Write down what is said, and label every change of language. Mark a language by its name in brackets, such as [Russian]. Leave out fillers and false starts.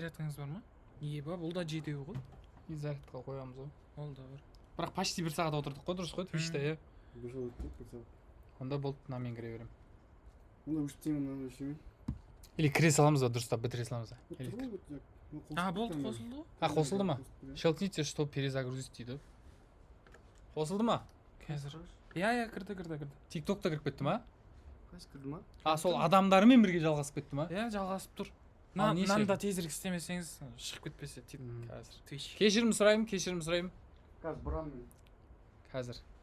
[Kazakh] Зарядкаңыз бар ма? Еба, бұл да жетеу ғой. Зарядқа қоямыз ғой. Ол да бар. Бірақ почти бір сағат отырдық қой, дұрыс қой Twitch'та, иә. Бір жыл өтті, бір сағат. Онда болды, мынамен кіре беремін. Онда үштеймін мынаны үшеуін. Или кіре саламыз ба, дұрыстап бітіре саламыз ба? Отырып болды қосылды ғой. Қосылды ма? [Russian] Щелкните, чтобы перезагрузить [Kazakh] дейді. Қосылды ма? Қазір. Иә, кірді. TikTok'та кіріп кетті ма? Қайсы кірді ма? Сол адамдармен бірге жалғасып кетті ма? Иә, жалғасып тұр. Ал неше? Мынаны да тезірек істемесеңіз шығып кетпесе қазір Twitch. Кешірім сұраймын. Қазір бұрамын. Қазір.